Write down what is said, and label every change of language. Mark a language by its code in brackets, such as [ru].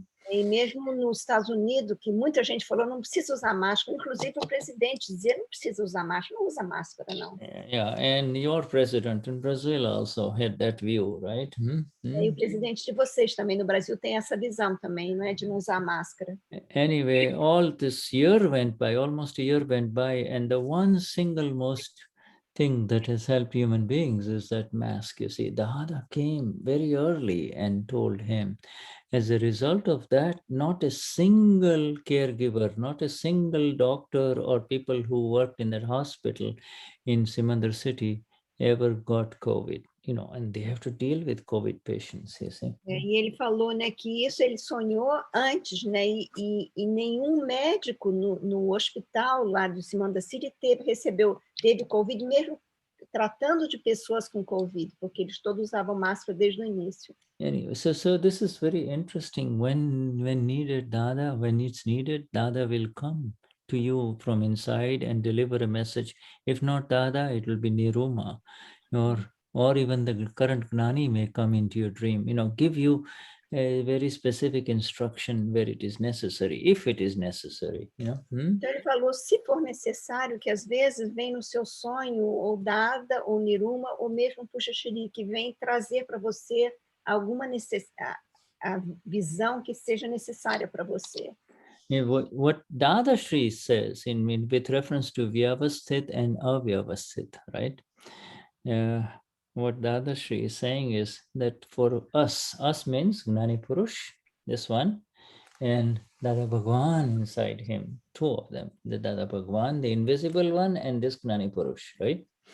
[pt] E mesmo nos Estados Unidos, que muita gente falou, não precisa usar máscara, inclusive o presidente dizia, não precisa usar máscara, não usa máscara, não. [en] Yeah, and your president in Brazil also had that view, right? [pt] E o presidente de vocês também no Brasil tem essa visão também, não é, de não usar máscara. [en] Anyway, almost a year went by, and the one single most thing that has helped human beings is that mask. You see, Dada came very early and told him. As a result of that, not a single caregiver, not a single doctor or people who worked in that hospital in Simandar city ever got COVID, and they have to deal with COVID patients, you see. [pt] E ele falou, né, que isso ele sonhou antes, né, e nenhum médico no hospital lá do Simandar City teve COVID, mesmo tratando de pessoas com COVID, porque eles todos usavam máscara desde o início. [en] Anyway, so this is very interesting. When needed, Dada, when it's needed, Dada will come to you from inside and deliver a message. If not Dada, it will be Niruma, or even the current Gnani may come into your dream, give you a very specific instruction where it is necessary, if it is necessary. [pt] Então ele falou, se for necessário, que às vezes vem no seu sonho ou Dada, ou Niruma, ou mesmo Puxa Shri, que vem trazer para você alguma a visão que seja necessária para você. [en] What Dadashri says with reference to Vyavasthit and Avyavasthit, right? What Dadashri is saying is that for us means Gnani Purush, this one, and Dada Bhagwan inside him, two of them, the Dada Bhagwan, the invisible one, and this Gnani Purush, right?